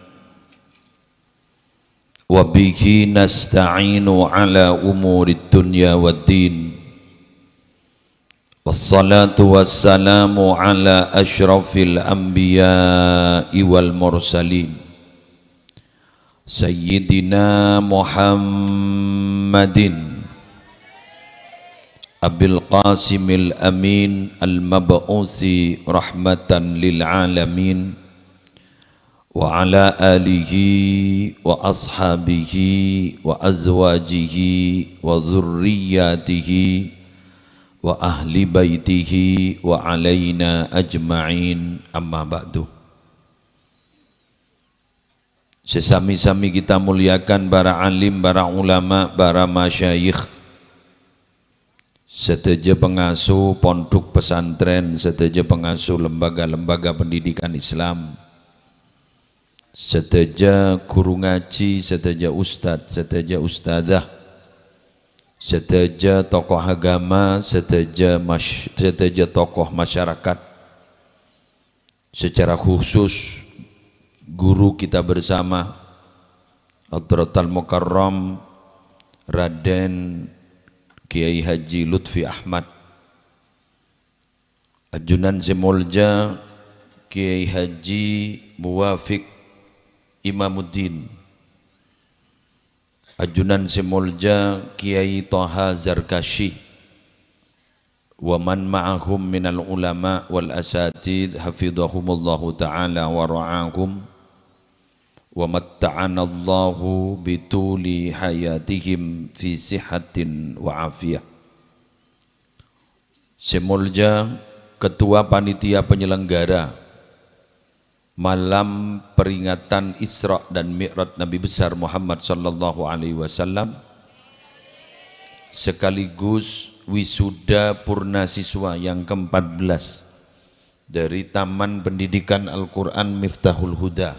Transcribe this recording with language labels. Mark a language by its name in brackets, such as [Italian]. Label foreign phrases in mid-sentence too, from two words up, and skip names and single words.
[Arabic] وبه نستعين على أمور الدنيا والدين. والصلاة والسلام على أشرف الأنبياء والمرسلين سيدنا محمد أبي القاسم الأمين المبعوث رحمة للعالمين وعلى آله وأصحابه وأزواجه وذرياته وأهل بيته وعلينا أجمعين، أما بعد. [Indonesian] Sesami-sami kita muliakan para alim, para ulama, para masyayikh, seteja pengasuh pondok pesantren, seteja pengasuh lembaga-lembaga pendidikan Islam, seteja guru ngaji, seteja ustadz, seteja ustadzah, seteja tokoh agama, seteja tokoh masyarakat, secara khusus guru kita bersama Hadratul Mukarram Raden Kiai Haji Lutfi Ahmad, [Madurese] Ajunan Semolja [Arabic] Kiai Haji Muwafiq Imamuddin, [Madurese] Ajunan Semolja [Arabic] Kiai Toha Zarkashi, ومن معهم من العلماء والأساتيذ حفظهم الله تعالى ورعاهم ومتعنا الله بطول حياتهم في صحة وعافية. [Indonesian] Semolja Ketua Panitia Penyelenggara Malam Peringatan Isra dan Mi'raj Nabi besar Muhammad [Arabic] صلى الله عليه وسلم, [Indonesian] sekaligus wisuda purna siswa yang ke-14 dari Taman Pendidikan Al-Quran Miftahul Huda.